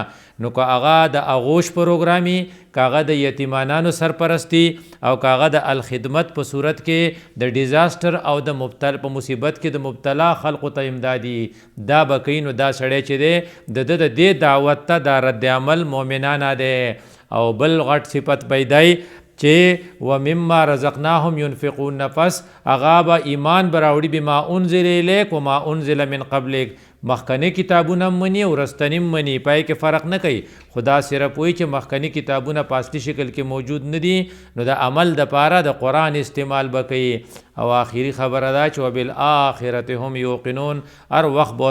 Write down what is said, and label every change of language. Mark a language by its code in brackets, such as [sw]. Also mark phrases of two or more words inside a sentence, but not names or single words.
[ps] نو که هغه د اغوش پروګرامي، که هغه د یتیمانانو سرپرستی او که هغه د الخدمت په صورت کې د ډیزاسټر او د مبتلا په مصیبت کې د مبتلا خلقو ته امدادي، دا به کوي. نو دا سړی چې دی د دې دعوت ته دا رد عمل مومنانه دی. او بل غټ صفت پیدای چې [ar] ومما رزقناهم ينفقون، [ps] نفس هغه به ایمان براوړي [ar] بما انزل الیک وما انزل من قبلک، [ps] مخکنی کتابونه مني او رستنی مني پای کې فرق نه کوي خدا صرف وایي چې مخکنی کتابونه په اصلي شکل کې موجود نه دي نو د عمل د پاره د قرآن استعمال بکوي او آخري خبره ده چې [ar] وبالآخرة هم یوقنون [ps] هر وخت به